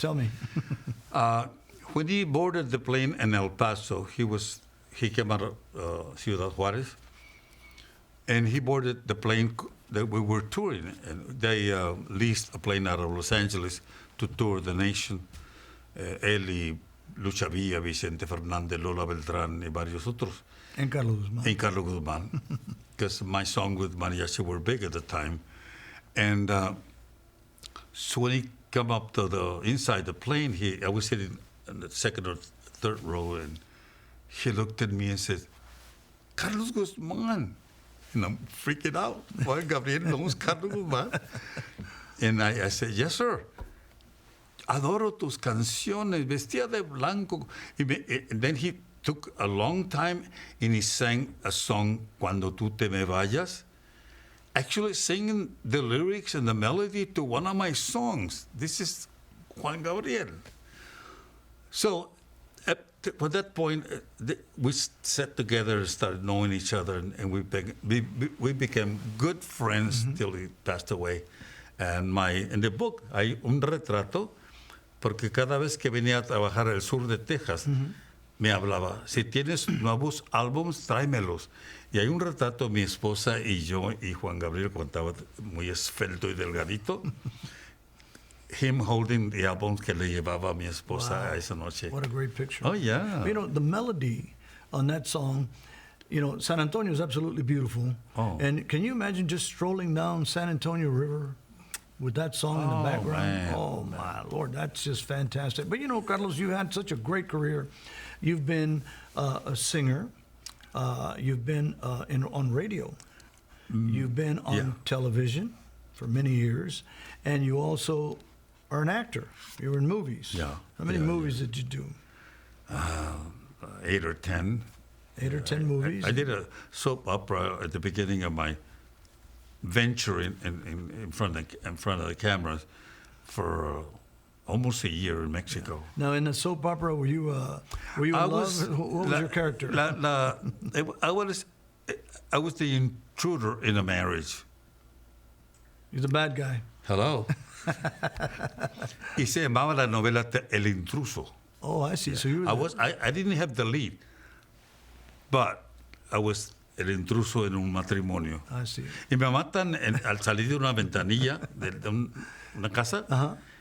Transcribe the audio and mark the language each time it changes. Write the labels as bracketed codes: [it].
[en] Tell me. When he boarded the plane in El Paso, he came out of Ciudad Juarez, and he boarded the plane that we were touring. And they leased a plane out of Los Angeles to tour the nation. [es] Él y Lucha Villa, Vicente Fernández, Lola Beltrán, y varios otros. [en] And Carlos Guzman. And Carlos Guzman, because my song with Mariachi were big at the time. And so when he come up to the inside the plane, I was sitting in the second or third row, and he looked at me and said, Carlos Guzman. And I'm freaking out. Juan Gabriel knows Carlos Guzman. And I said, yes, sir. [es] Adoro tus canciones, vestía de blanco. [en] And then he took a long time and he sang a song, Cuando tú te me vayas, actually singing the lyrics and the melody to one of my songs. This is Juan Gabriel. So at that point, we sat together and started knowing each other, and we became good friends till he passed away. And in the book [es] hay un retrato, porque cada vez que venía a trabajar al sur de Texas, me hablaba, si tienes nuevos álbums, tráemelos. Y hay un retrato de mi esposa y yo, y Juan Gabriel, cuando estaba muy esfelto y delgadito, [en] him holding the albums [es] que le llevaba a mi esposa a esa noche. [en] What a great picture. Oh, yeah. You know, the melody on that song, you know, San Antonio is absolutely beautiful. Oh. And can you imagine just strolling down San Antonio River? with that song in the background. Man. Oh, my Lord, that's just fantastic. But, you know, Carlos, you had such a great career. You've been a singer. You've been on radio. You've been on television for many years. And you also are an actor. You were in movies. Yeah. How many movies did you do? 8 or 10. 8 or 10 movies? I did a soap opera at the beginning of my venture in front of the cameras for almost a year in Mexico. Now, in the soap opera, were you in love? What was your character? I was the intruder in a marriage. You're the bad guy. Hello. [es] Y se llamaba la novela El Intruso. [en] Oh, I see. So you were I didn't have the lead, but I was [es] el intruso en un matrimonio. [en] I see. [es] Y me matan al salir de una ventanilla de una casa.